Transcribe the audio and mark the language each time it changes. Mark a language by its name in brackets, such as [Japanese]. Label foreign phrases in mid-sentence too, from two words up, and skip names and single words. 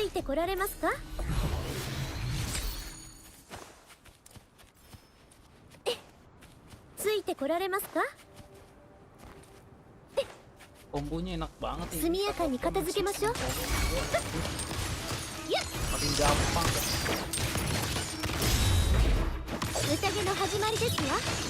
[Japanese] こられますか？ついてこられますか？ [Indonesian] Kombonya enak banget ini. [Japanese] 速やかに片付けましょう。 [Indonesian] Makin gampang. [Japanese] 宴の始まりですわ。